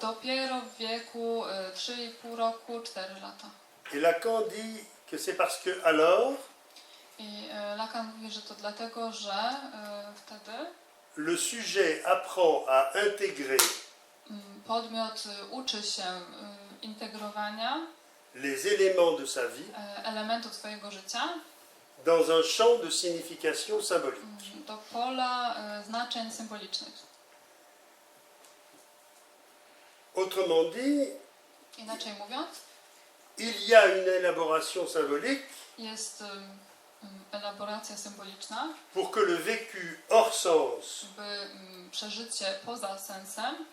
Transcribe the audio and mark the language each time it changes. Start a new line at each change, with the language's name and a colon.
Polish: dopiero w wieku 3,5 roku, 4 lata.
French: Et Lacan dit que c'est parce que alors
Polish: I Lacan mówi, że to dlatego, że wtedy
French: le sujet apprend à intégrer
Polish: podmiot uczy się integrowania
French: les éléments de sa vie
Polish: elementów swojego życia
French: dans un champ de signification symbolique.
Polish: do pola znaczeń symbolicznych.
French: Autrement dit,
Polish: Inaczej mówiąc,
French: il y a une élaboration symbolique
Polish: jest elaboracja symboliczna,
French: pour que le vécu hors sens
Polish: by przeżycie poza sensem